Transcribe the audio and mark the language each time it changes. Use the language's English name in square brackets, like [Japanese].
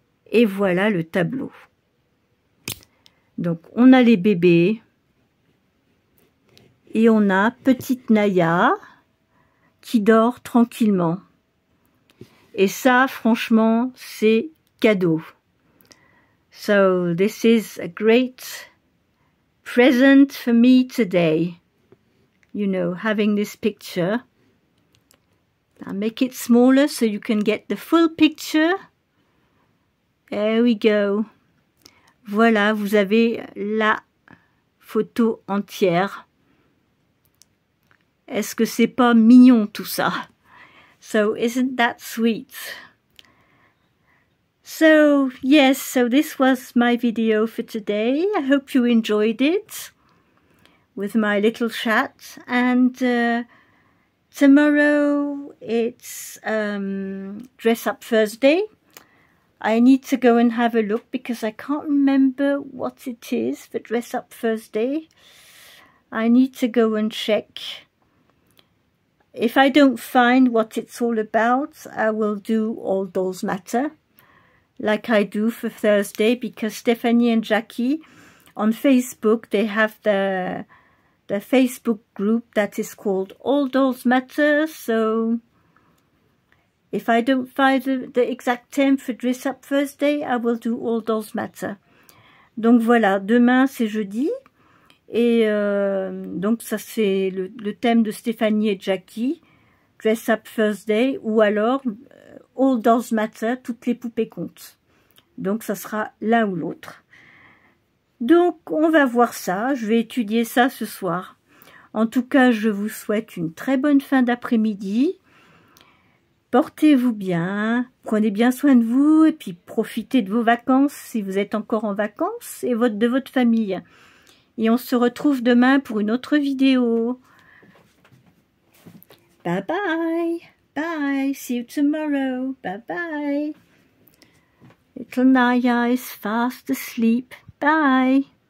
[French] Et voilà le tableau. Donc, on a les bébés. Et on a petite Naya qui dort tranquillement. Et ça, franchement, c'est cadeau. [English] So, this is a great present for me today. You know, having this picture. I'll make it smaller so you can get the full picture. There we go. [French] Voilà, vous avez la photo entière. Est-ce que c'est pas mignon tout ça? [English] So, isn't that sweet? So, yes, so this was my video for today. I hope you enjoyed it with my little chat. And tomorrow it's Dress Up Thursday. I need to go and have a look because I can't remember what it is for Dress Up Thursday. I need to go and check. If I don't find what it's all about, I will do All Dolls Matter, like I do for Thursday, because Stephanie and Jackie on Facebook, they have the Facebook group that is called All Dolls Matter. So if I don't find the exact term for Dress Up Thursday, I will do All Dolls Matter. [French] Donc voilà, demain c'est jeudi. Et donc ça c'est le thème de Stéphanie et Jackie. Dress Up Thursday, ou alors All Dolls Matter, toutes les poupées comptent. Donc ça sera l'un ou l'autre. Donc on va voir ça, je vais étudier ça ce soir. En tout cas, je vous souhaite une très bonne fin d'après-midi. Portez-vous bien, prenez bien soin de vous et puis profitez de vos vacances si vous êtes encore en vacances et de votre famille. Et on se retrouve demain pour une autre vidéo. [English] Bye bye, bye, see you tomorrow, bye bye. Little Naya is fast asleep, bye.